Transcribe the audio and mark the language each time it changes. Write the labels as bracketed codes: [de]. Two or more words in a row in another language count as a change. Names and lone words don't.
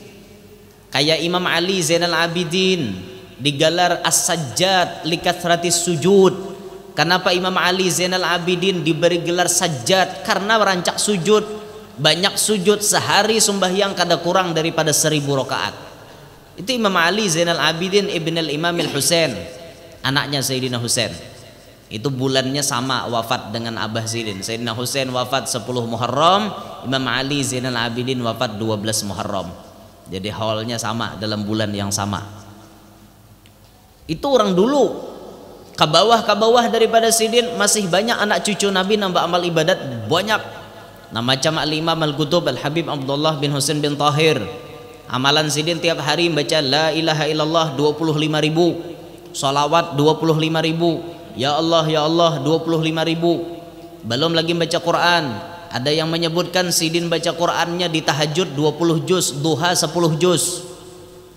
[bjn] Kayak Imam Ali Zainal Abidin digelar As-Sajjad [ar] likathratis sujud. [bjn] Kenapa Imam Ali Zainal Abidin diberi gelar Sajjad? Karena merancak sujud, banyak sujud, sehari sembahyang kada kurang daripada 1000 rakaat. Itu Imam Ali Zainal Abidin ibn al-Imam al-Husain, anaknya Sayyidina Husain. Itu bulannya sama wafat dengan Abah Sidin. Sayyidina Husain wafat 10 Muharram, Imam Ali Zainal Abidin wafat 12 Muharram. Jadi haulnya sama dalam bulan yang sama. Itu orang dulu. Ke bawah daripada sidin masih banyak anak cucu Nabi nambah amal ibadat banyak. Nah macam Al-Imam Al-Qutub Al-Habib Abdullah bin Husain bin Tahir. Amalan sidin tiap hari membaca [ar] la ilaha illallah [bjn] 25.000. Salawat 25.000. Ya Allah 25.000. Belum lagi baca Quran. Ada yang menyebutkan sidin baca Qurannya di tahajud 20 juz, duha 10 juz.